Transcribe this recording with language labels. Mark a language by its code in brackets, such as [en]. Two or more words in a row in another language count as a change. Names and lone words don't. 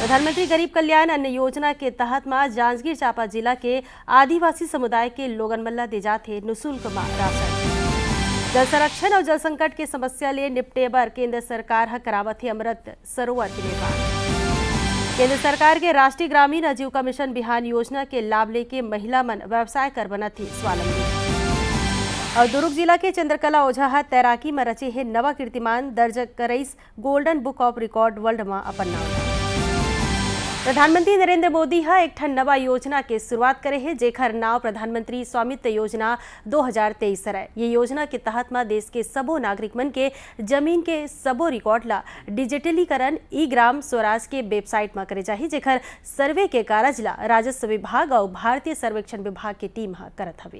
[hne] प्रधानमंत्री गरीब कल्याण अन्न योजना के तहत में जांजगीर चांपा जिला के आदिवासी समुदाय के लोगन मन ला दे जाथे निःशुल्क राशन। जल संरक्षण और जल संकट के समस्या ले निपटे बर केंद्र सरकार हा करावत है अमृत सरोवर के निर्माण। केंद्र सरकार के राष्ट्रीय ग्रामीण आजीविका मिशन बिहान योजना के लाभ लेके महिला मन व्यवसाय कर बना थी स्वावलंबी। और दुर्ग जिला के चंद्रकला ओझा हा तैराकी में रचे है नवा कीर्तिमान दर्ज करईस गोल्डन बुक ऑफ रिकॉर्ड वर्ल्ड में अपन नाम। प्रधानमंत्री नरेंद्र मोदी हा एक ठन नवा योजना के शुरुआत करे है, जेकर नाव प्रधानमंत्री स्वामित्व योजना 2023 है। ये योजना के तहत में देश के सबो नागरिक मन के जमीन के सबो रिकॉर्ड ला डिजिटलीकरण ई ग्राम स्वराज के वेबसाइट में करे जाही, जेकर सर्वे के कारज ला राजस्व विभाग और भारतीय सर्वेक्षण विभाग के टीम हा करत हवे।